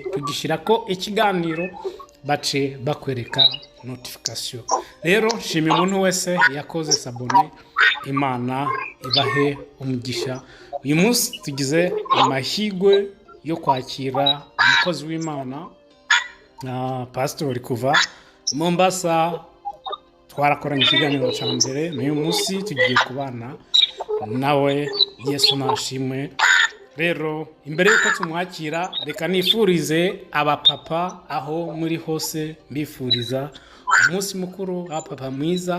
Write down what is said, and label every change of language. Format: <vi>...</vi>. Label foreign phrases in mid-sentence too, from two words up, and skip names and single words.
<rn>Tugishirako ikiganiro bace bakwereka notification. Rero shimi umuntu wese yakoze sabone, Imana ibahe umugisha. Uyu munsi tugize amahigwe yo kwakira umukozi w'Imana, Pastor kuva Mombasa. Twarakoranye ikiganiro cya mbere, n'uyu munsi tugiye kubana nawe. Yesu nashimwe. Rero imbere yuko tumwakira, reka nifurize abapapa aho muri hose, mbifuriza umunsi mukuru w'abapapa mwiza.</rn>